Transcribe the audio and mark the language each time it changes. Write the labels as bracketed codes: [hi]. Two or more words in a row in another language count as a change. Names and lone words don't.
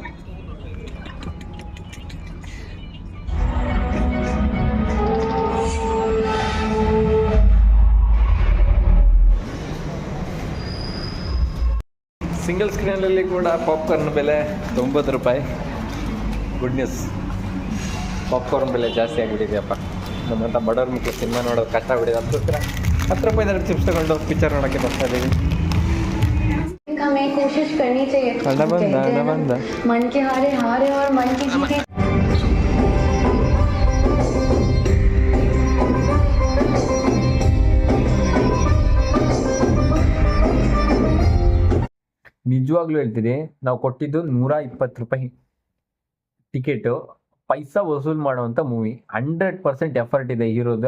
[kn] ಸಿಂಗಲ್ ಸ್ಕ್ರೀನಲ್ಲಿ ಕೂಡ ಪಾಪ್ಕಾರ್ನ್ ಬೆಲೆ 90 ರೂಪಾಯಿ. [en] good news, [kn] ಪಾಪ್ಕಾರ್ನ್ ಬೆಲೆ ಜಾಸ್ತಿ ಆಗಿಬಿಟ್ಟಿದೆಯಪ್ಪ. ನಮ್ಮಂಥ ಬಡವ್ರ ಮಕ್ಕಳು ಸಿನಿಮಾ ನೋಡೋದು ಕಷ್ಟ ಆಗ್ಬಿಟ್ಟಿದೆ. ಅದಕ್ಕೋಸ್ಕರ 10 ರೂಪಾಯಿದ ಚಿಪ್ಸ್ ತಗೊಂಡು ಪಿಕ್ಚರ್ ನೋಡೋಕ್ಕೆ ಬರ್ತಾ ಇದ್ದೀವಿ. [hi] हमें कोशिश करनी चाहिए। [kn] ಬಂದ [hi] मन के हारे हारे और मन की जीते। [kn] ನಿಜವಾಗ್ಲೂ ಹೇಳ್ತೀನಿ, ನಾವು ಕೊಟ್ಟಿದ್ದು 120 ರೂಪಾಯಿ ಟಿಕೆಟು. [hi] पैसा वसूल [kn] ಮಾಡುವಂಥ ಮೂವಿ. 100% ಎಫರ್ಟ್ ಇದೆ ಹೀರೋದು.